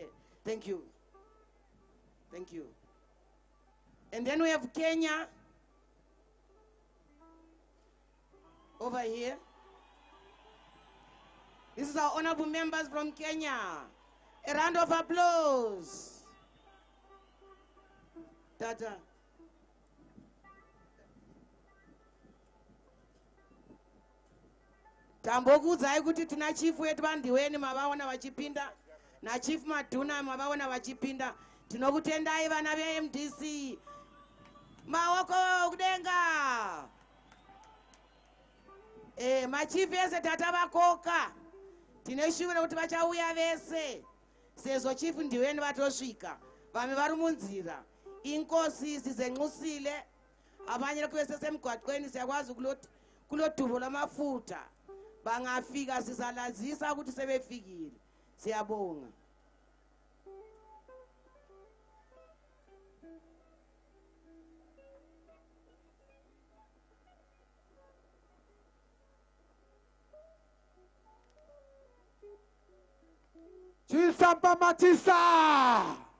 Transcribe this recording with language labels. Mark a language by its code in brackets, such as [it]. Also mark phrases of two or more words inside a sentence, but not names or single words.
[en] Thank you. Thank you. And then we have Kenya over here. This is our honorable members from Kenya. A round of applause. [sn] Tata. Tambokudzai kuti tina chief wetu Ndiweni mavaona vachipinda na chief Maduna mavaona vachipinda. Tinokutendai vana veMDC. Maoko kudenga. Machief ese tata vakoka. Tineshuve kuti vachauya vese. Sezvo chief Ndiweni vatosvika. Vamwe vari munzira. [nd] Inkosi zenxusile. Abanye kwese semgwaqweni siyakwazi ukuthi kulodubo lwamafutha bangafika sizalazisa ukuthi sebefikile. Siyabonga. Chisampa Matisa